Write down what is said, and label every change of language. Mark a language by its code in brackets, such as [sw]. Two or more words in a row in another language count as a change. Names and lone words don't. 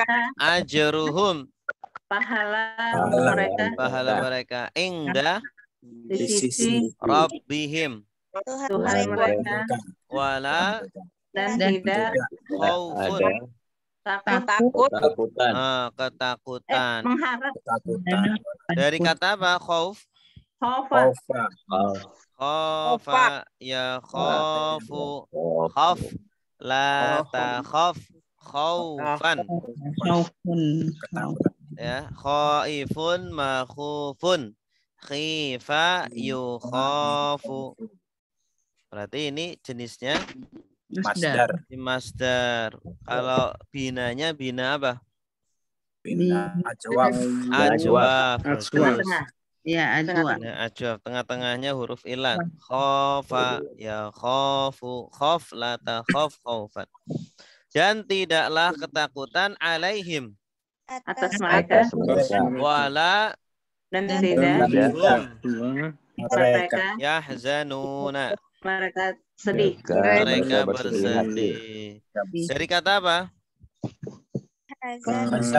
[id] ajruhum pahala mereka inda di sisi [ar] rabbihim [id] Tuhan mereka [ar] wala [id] dan tidak khaufun ketakutan mengharap. Dari kata apa? [ar] خوف خافَ يَ خافُ خَفْ لا تَخَفْ خَوْفًا يا خائِفٌ مَخُوفٌ خِفْ يُخافُ. [id] Berarti ini jenisnya masdar. Kalau binanya bina apa? Bina ajwaf. Ya, ajwaf. Tengah-tengahnya huruf ilat. [ar] خافَ يَ خافُ خَفْ لا تَخَفْ خَوْفًا. [id] Dan tidaklah ketakutan alaihim atas mereka [ar] wala [id] dan tidak mereka [ar] yahzanuna [id] mereka sedih. Mereka bersedih. Dari kata apa?